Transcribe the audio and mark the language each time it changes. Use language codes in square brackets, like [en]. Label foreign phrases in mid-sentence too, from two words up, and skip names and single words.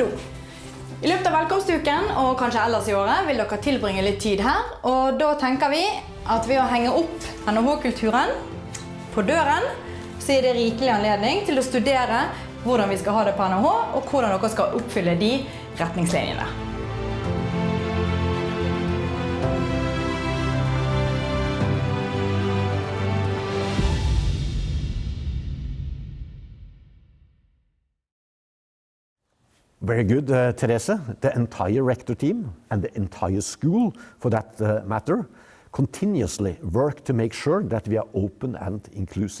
[no] I løpet av velkomstuken, og kanskje ellers i året, vil dere tilbringe litt tid her. Og da tenker vi at ved å henge opp NHH-kulturen på døren, så er det rikelig anledning til å studere hvordan vi skal ha det på NHH, og hvordan dere skal oppfylle de retningslinjene. [en] Very good, Therese. The entire rector team and the entire school, for that matter, continuously work to make sure that we are open and inclusive.